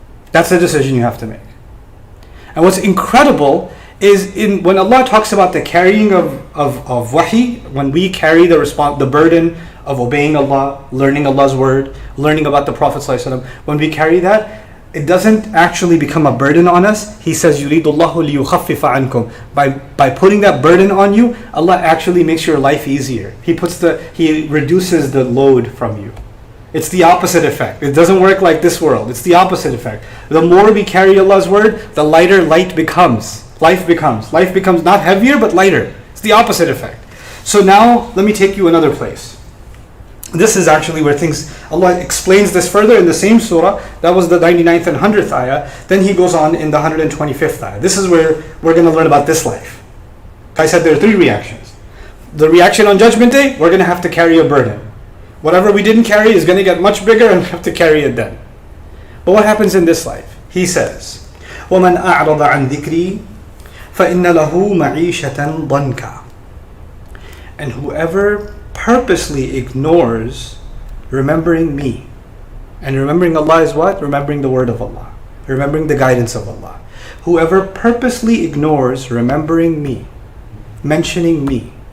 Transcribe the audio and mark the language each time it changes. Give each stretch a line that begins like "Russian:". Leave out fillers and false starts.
English: That's the decision you have to make. And what's incredible is when Allah talks about the carrying of wahi, when we carry the burden of obeying Allah, learning Allah's word, learning about the Prophet ﷺ, when we carry that, it doesn't actually become a burden on us. He says,
Arabic: يُرِيدُ اللَّهُ لِيُخَفِّفَ عَنْكُمْ.
English: By putting that burden on you, Allah actually makes your life easier. He reduces the load from you. It's the opposite effect. It doesn't work like this world. It's the opposite effect. The more we carry Allah's word, the lighter life becomes. Life becomes not heavier, but lighter. It's the opposite effect. So now, let me take you another place. This is actually where Allah explains this further in the same surah. That was the 99th and 100th ayah. Then He goes on in the 125th ayah. This is where we're going to learn about this life. I said there are 3 reactions. The reaction on Judgment Day, we're going to have to carry a burden. Whatever we didn't carry is going to get much bigger and we have to carry it then. But what happens in this life? He says,
Arabic: وَمَنْ أَعْرَضَ عَنْ ذِكْرِي فَإِنَّ لَهُ مَعِيشَةً ضَنْكًا.
English: And whoever purposely ignores remembering me. And remembering Allah is what? Remembering the word of Allah. Remembering the guidance of Allah. Whoever purposely ignores remembering me, mentioning me.